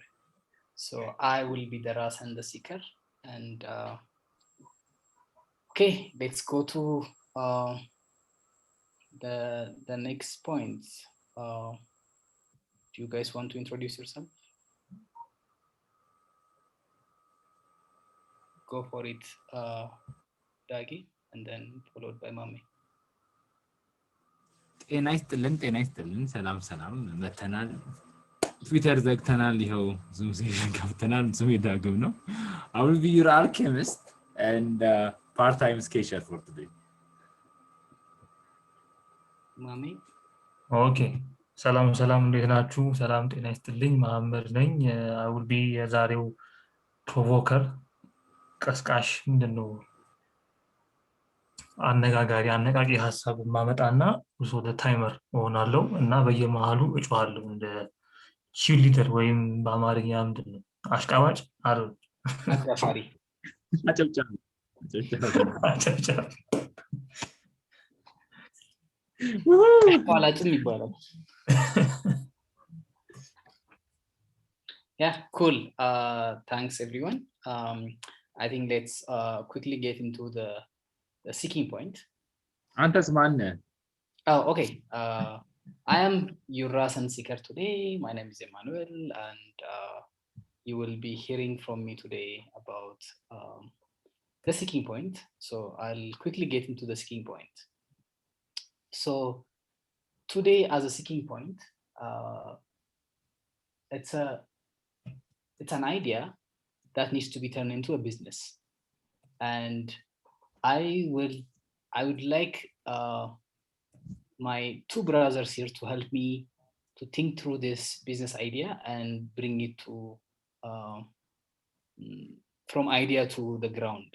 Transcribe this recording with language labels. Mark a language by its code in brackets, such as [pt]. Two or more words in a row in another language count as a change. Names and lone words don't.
[en] So I will be the Ras and the seeker. And okay, let's go to the next point. Do you guys want to introduce yourself? Go for it, Dagi, and then followed by Mami. [am] ጤና ይስጥልን ሰላም መተናል ትዊተር ዘግተናል ይኸው ዙም ሴሽን ከፍተናል ዙም ዳግም ነው [en] I will be your alchemist and part-time sketcher for today. [am] Mami. Okay. ሰላም እንዴት ናችሁ? ሰላም ጤና ይስጥልኝ መሐመድ ነኝ። [en] I will be [am] የዛሬው ፕሮቮከር ቀስቃሽ ምንድነው አነቃቂ ሐሳብ ማመጣና ብዙ ወደ ታይመር ሆናለሁ እና በየመሃሉ እጮሃለሁ እንደ ቺርሊደር ወይም በአማርኛ ምንድነው አሽቃባጭ አይደል አጋፋሪ አጨብጫቢ ኋላጭም ይባላል። [en] Yeah, cool. Thanks everyone. I think let's quickly get into the seeking point. [am] አንተስ ማን ነህ? [en] Oh, okay. I am your Rasan seeker today. My name is Emmanuel, and you will be hearing from me today about the seeking point. So I'll quickly get into the seeking point. So today, as a seeking point, it's an idea that needs to be turned into a business, and I would like my two brothers here to help me to think through this business idea and bring it to from idea to the ground.